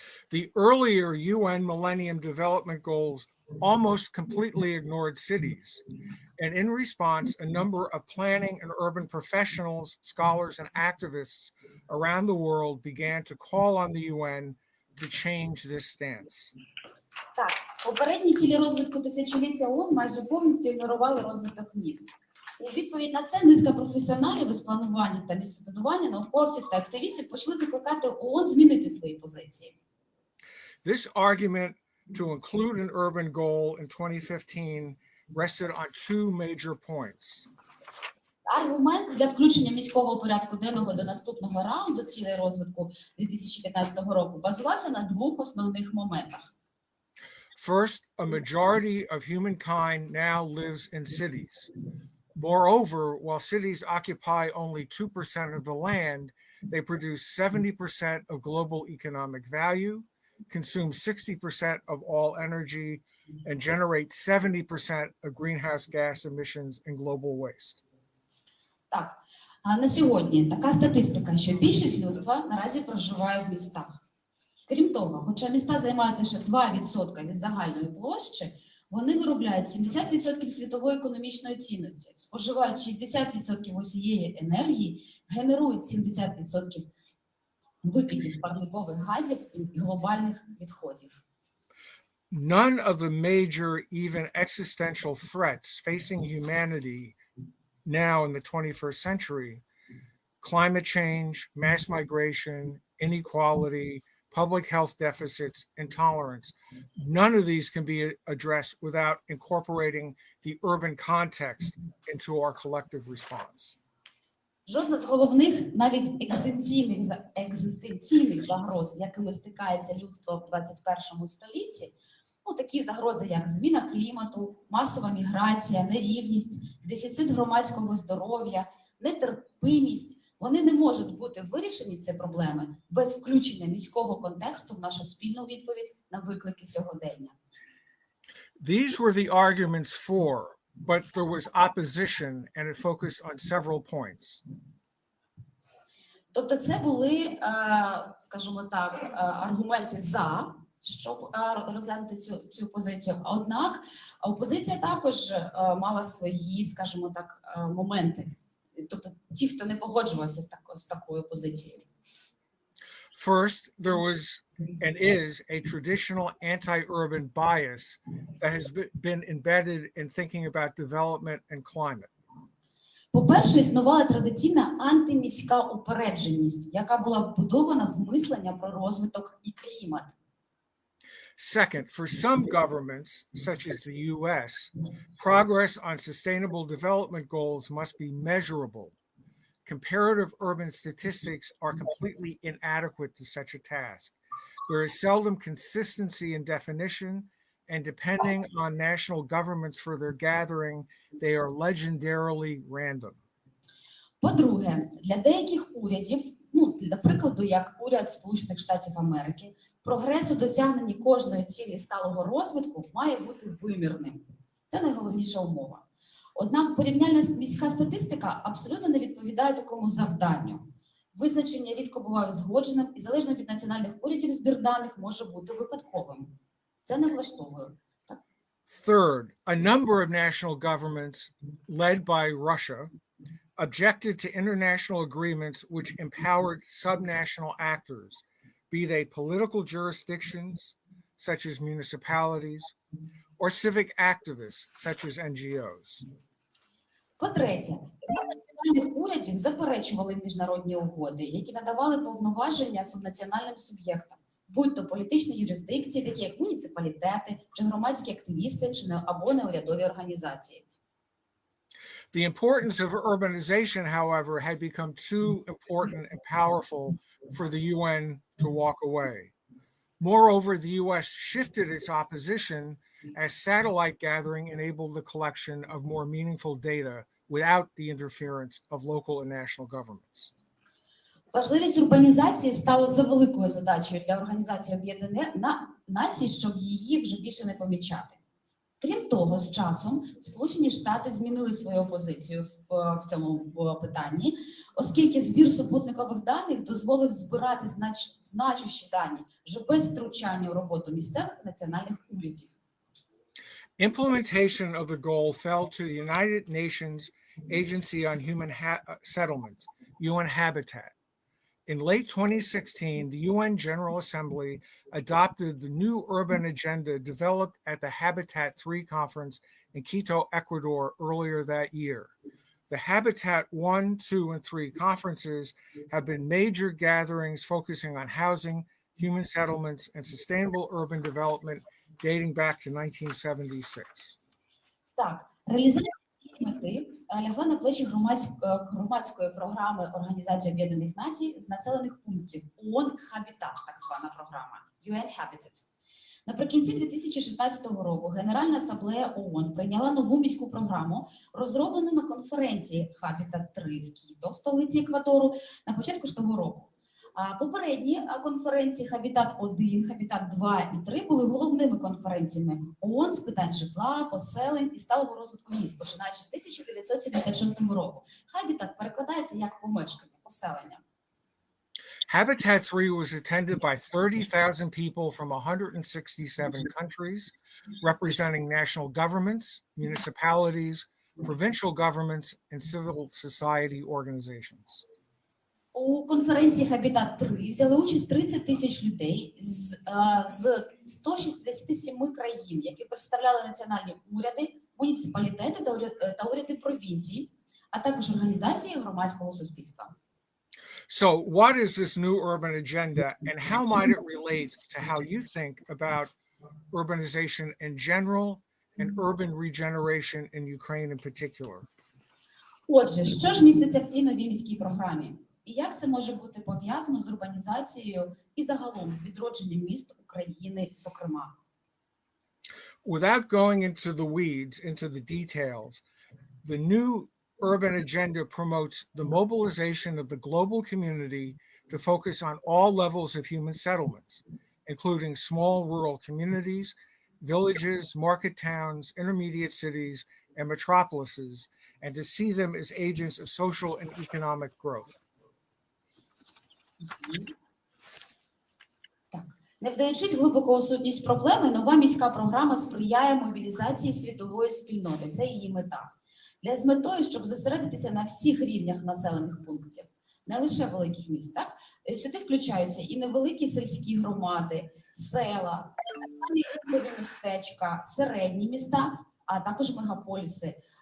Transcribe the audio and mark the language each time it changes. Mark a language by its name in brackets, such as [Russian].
[English] The earlier UN Millennium Development Goals almost completely ignored cities. And in response, a number of planning and urban professionals, scholars, and activists around the world began to call on the UN to change this stance. [Ukrainian] Так, попередні цілі розвитку тисячоліття ООН майже повністю ігнорували розвиток міст. У відповідь на це низка професіоналів із планування та містобудування, науковців та активістів почали закликати ООН змінити свої позиції. [English] This argument to include an urban goal in 2015 rested on two major points. [Ukrainian] Аргумент для включення міського порядку денного до наступного раунду цілей розвитку 2015 року базувався на двох основних моментах. [English] First, a majority of humankind now lives in cities. Moreover, while cities occupy only 2% of the land, they produce 70% of global economic value, consume 60% of all energy, and generate 70% of greenhouse gas emissions and global waste. [Ukrainian] Так, на сьогодні така статистика, що більшість людства наразі проживає в містах. Крім того, хоча міста займають лише 2% від загальної площі, вони виробляють 70% світової економічної цінності, споживають 60% усієї енергії, генерують 70% викидів парникових газів і глобальних відходів. [English] None of the major, even existential threats facing humanity now in the 21st century, climate change, mass migration, inequality, public health deficits, intolerance, none of these can be addressed without incorporating the urban context into our collective response. [Ukrainian] Жодна з головних, навіть екзистенційних загроз, якими стикається людство в 21 столітті, такі загрози, як зміна клімату, масова міграція, нерівність, дефіцит громадського здоров'я, нетерпимість, вони не можуть бути вирішені, ці проблеми, без включення міського контексту в нашу спільну відповідь на виклики сьогодення. [English] These were the arguments for, but there was opposition and it focused on several points. [Ukrainian] Тобто це були, скажімо так, аргументи за, щоб розглянути цю позицію. Однак опозиція також мала свої, скажімо так, моменти. Тобто ті, хто не погоджувався з такою позицією. [English] First, there was and is a traditional anti-urban bias that has been embedded in thinking about development and climate. [Ukrainian] По-перше, існувала традиційна антиміська упередженість, яка була вбудована в мислення про розвиток і клімат. [English] Second, for some governments, such as the US, progress on sustainable development goals must be measurable. Comparative urban statistics are completely inadequate to such a task. There is seldom consistency in definition, and depending on national governments for their gathering, they are legendarily random. [Ukrainian] По-друге, для деяких урядів, для прикладу, як уряд Сполучених Штатів Америки, прогрес у досягненні кожної цілі сталого розвитку має бути вимірним. Це найголовніша умова. Однак порівняльна міська статистика абсолютно не відповідає такому завданню. Визначення рідко буває узгодженим і залежно від національних урядів збір даних може бути випадковим. Це не влаштовує. [English] Third, a number of national governments, led by Russia, objected to international agreements which empowered subnational actors, be they political jurisdictions, such as municipalities, or civic activists, such as NGOs. [Ukrainian] По-третє, національних урядів заперечували міжнародні угоди, які надавали повноваження субнаціональним суб'єктам, будь-то політичні юрисдикції, такі як муніципалітети, чи громадські активісти, або неурядові організації. [English] The importance of urbanization, however, had become too important and powerful for the UN to walk away. Moreover, the US shifted its opposition as satellite gathering enabled the collection of more meaningful data without the interference of local and national governments. [Ukrainian] Важливість урбанізації стала завеликою задачею для Організації Об'єднаних Націй, щоб її вже більше не помічати. Крім того, з часом Сполучені Штати змінили свою позицію в цьому питанні, оскільки збір супутникових даних дозволив збирати значущі дані вже без втручання у роботу місцевих національних урядів. [English] Implementation of the goal fell to the United Nations Agency on Human Settlements, UN Habitat. In late 2016, the UN General Assembly adopted the new urban agenda developed at the Habitat 3 conference in Quito, Ecuador earlier that year. The Habitat 1, 2, and 3 conferences have been major gatherings focusing on housing, human settlements, and sustainable urban development dating back to 1976. [Ukrainian] Так, реалізація цієї мети лягла на плечі громадської програми Організації Об'єднаних Націй з населених пунктів ООН «Хабітат», так звана програма UN Habitat. Наприкінці 2016 року Генеральна асамблея ООН прийняла нову міську програму, розроблену на конференції Habitat 3 в Кіто, столиці Еквадору, на початку ж того року. Попередні конференції Habitat 1, Habitat 2 і 3 були головними конференціями ООН з питань житла, поселень і сталого розвитку міст, починаючи з 1976 року. Habitat перекладається як помешкання, поселення. [English] Habitat 3 was attended by 30,000 people from 167 countries, representing national governments, municipalities, provincial governments, and civil society organizations. [Ukrainian] У конференції Habitat 3 взяли участь 30 тисяч людей з 167 країн, які представляли національні уряди, муніципалітети та уряди провінцій, а також організації громадського суспільства. [English] So what is this new urban agenda, and how might it relate to how you think about urbanization in general and urban regeneration in Ukraine in particular? [Ukrainian] Отже, що ж міститься в цій новій міській програмі? І як це може бути пов'язано з урбанізацією і загалом з відродженням міст України, зокрема? [English] Without going into the weeds, into the details, the new urban agenda promotes the mobilization of the global community to focus on all levels of human settlements, including small rural communities, villages, market towns, intermediate cities, and metropolises, and to see them as agents of social and economic growth. [Ukrainian] Так. Не вдаючись глибоко у сутність проблеми, нова міська програма сприяє мобілізації світової спільноти. Це її мета. З метою, щоб зосередитися на всіх рівнях населених пунктів, не лише великих міст. Так? Сюди включаються і невеликі сільські громади, села, ринкові містечка, середні міста, а також мегаполіси.